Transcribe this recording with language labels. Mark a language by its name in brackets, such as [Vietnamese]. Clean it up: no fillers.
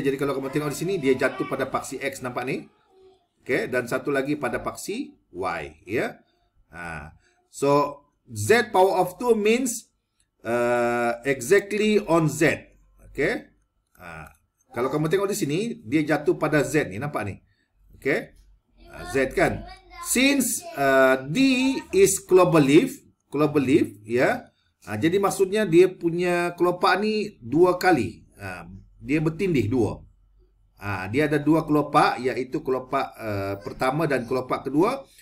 [Malay] Jadi kalau kamu tengok di sini dia jatuh pada paksi X, nampak ni? Okey, dan satu lagi pada paksi Y, ya. [English] So Z power of 2 means exactly on Z. Okey. [Malay] Kalau kamu tengok di sini dia jatuh pada Z ni, nampak ni? Okey. Z kan. [English] Since D is cloverleaf, ya. [Malay] Jadi maksudnya dia punya kelopak ni dua kali. Dia bertindih dua. Dia ada dua kelopak, iaitu kelopak pertama dan kelopak kedua.